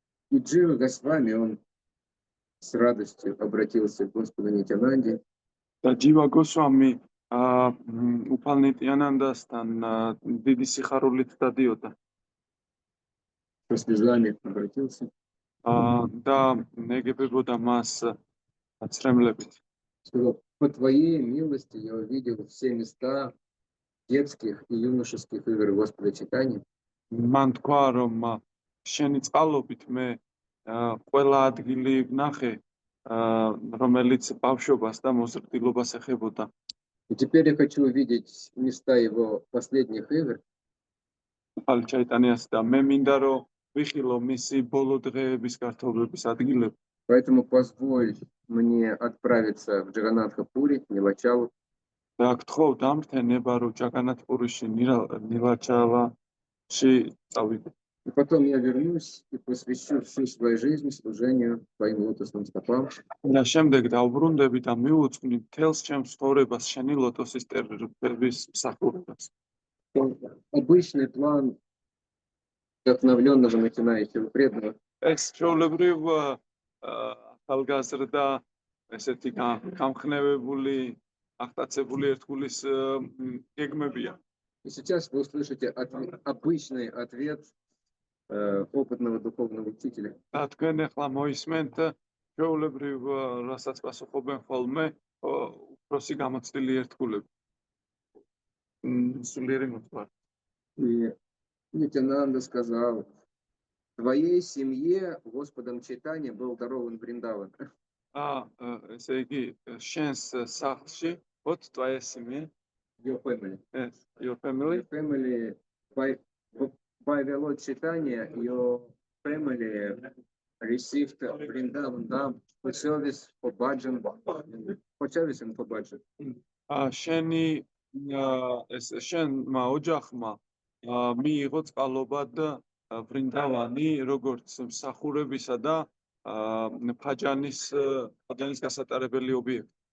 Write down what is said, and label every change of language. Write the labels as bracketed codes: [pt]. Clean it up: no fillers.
[ru] И Джива Госвами, он с радостью обратился к Господу Нитянанде. [ka] და ჯივა გოსვამი უფალ ნიტიანანდასთან დიდი სიხარულით დადიოდა. [ru] Со слезами обратился. [ka] და ეგებებოდა მას აცრემლებით. [ru] Сказал, по твоей милости я увидел все места детских и юношеских игр Господа Чайтаньи. [ka] მან თქვა, რომ შენი წყალობით მე ყველა ადგილი ვნახე, რომელიც ბავშვობას და მოზრდილობას ეხებოდა. [ru] И теперь я хочу увидеть места его последних игр. [ka] უფალი ჩაიტანიას და მე მინდა რომ ვიხილო მისი ბოლო დღეების გართობების ადგილები. [ru] Поэтому позволь мне отправиться в Джаганатха-Пури, Нилачалу. [ka] და გთხოვ დამრთენება, რომ ჯაგანათპურიში ნილაჩალაში წავიდე. [ru] И потом я вернусь и посвящу всю свою жизнь служению твоим лотосным стопам. [ka] და შემდეგ დავბრუნდები და მივუძვნი მთელს ჩემს ცხოვრებას შენი ლოტოსის სტერების მსახურებას. [ru] Обычный план вдохновленного начинающего преданного. [ka] ეს ჩვეულებრივ ახალგაზრდა ესეთი გამხნევებული აღტაცებული ერთგულის გეგმებია. [ru] И сейчас вы услышите обычный ответ опытного духовного учителя. [ka] და თქვენ ახლა მოისმენთ ჩვეულებრივ რასაც პასუხობენ ხოლმე უფროსი გამოცდილი ერთგულები. სულიერი მოწვარი. [ru] И Нитянанда сказал: твоей семье Господом Чайтанья был дарован Вриндаван. [ka] ესე იგი შენს სახლში [ru] вот твоя семья, [en] Your family. yes, your Your family, family by the Lord Chaitanya, your family received Vrindavan Dham for service, for bhajan, for service and for bhajan. [ka] შენი ეს შენმა ოჯახმა მიიღო წყალობა და ვრინდავანი როგორც მსახურებისა და ფაჯანის გასატარებელი ობიექტი.